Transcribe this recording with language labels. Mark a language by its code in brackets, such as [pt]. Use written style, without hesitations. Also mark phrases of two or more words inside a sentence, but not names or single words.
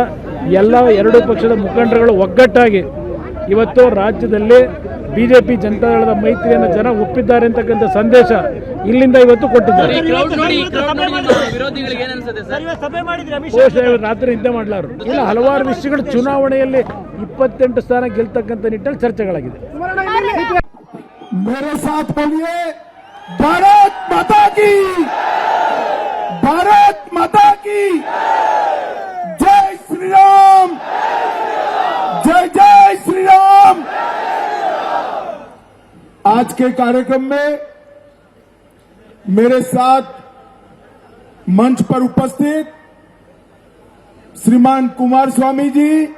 [kn] ಎಲ್ಲ ಎರಡೂ ಪಕ್ಷದ ಮುಖಂಡರುಗಳು ಒಗ್ಗಟ್ಟಾಗಿ ಇವತ್ತು ರಾಜ್ಯದಲ್ಲಿ ಬಿಜೆಪಿ ಜನತಾದಳದ ಮೈತ್ರಿಯನ್ನು ಜನ ಒಪ್ಪಿದ್ದಾರೆ ಅಂತಕ್ಕಂಥ ಸಂದೇಶ ಇಲ್ಲಿಂದ ಇವತ್ತು ಕೊಟ್ಟಿದ್ದಾರೆ. ರಾತ್ರಿ ನಿದ್ದೆ ಮಾಡಲಾರು ಇಲ್ಲ, ಹಲವಾರು ವಿಷಯಗಳು ಚುನಾವಣೆಯಲ್ಲಿ 28 ಸ್ಥಾನ ಗೆಲ್ತಕ್ಕಂಥ ನಿಟ್ಟಲ್ಲಿ ಚರ್ಚೆಗಳಾಗಿದೆ. [hi] मेरे साथ बोलिए भारत माता की, भारत माता की जय श्री राम, जय जय श्री राम। आज के कार्यक्रम में मेरे साथ मंच पर उपस्थित श्रीमान कुमार स्वामी जी,